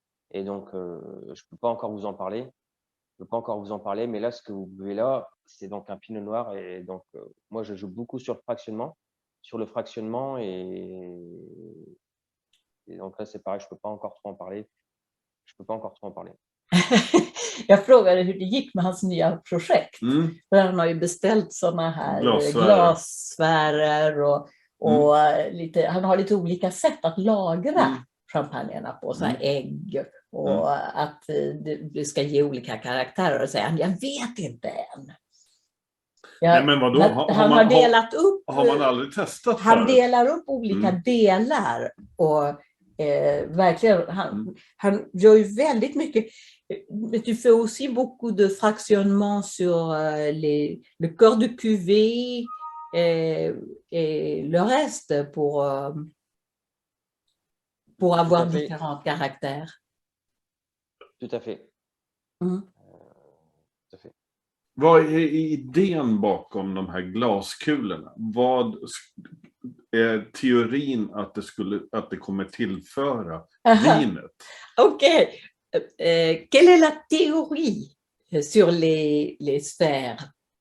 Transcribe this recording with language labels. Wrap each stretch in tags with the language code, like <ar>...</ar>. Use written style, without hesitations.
<fr>Et donc, je peux pas encore vous en parler. Mais là, ce que vous buvez là, c'est donc un Pinot Noir. Et donc, moi, je joue beaucoup sur le fractionnement. Et donc là, c'est pareil, je peux pas encore trop en parler.</fr> <sv>Jag frågade hur det gick med hans nya projekt. För han har ju beställt såna här glassfärer och lite, han har lite olika sätt att lagra champagnerna på, så här ägg, och att det ska ge olika karaktärer. Och säga, jag vet inte än. Nej, men vadå? Han har delat upp... Har man aldrig testat Han delar upp olika delar, och verkligen, han gör ju väldigt mycket.</sv> <fr>Tu fais aussi beaucoup de fractionnement sur le corps de cuvée et le reste pour avoir différents caractères. Tout à fait. Tout à fait.</fr> <sv>Vad är idén bakom de här glaskulorna? Vad är teorin att det kommer tillföra vinet? Okej.</sv> <fr>Quelle est la théorie sur les sphères?</fr>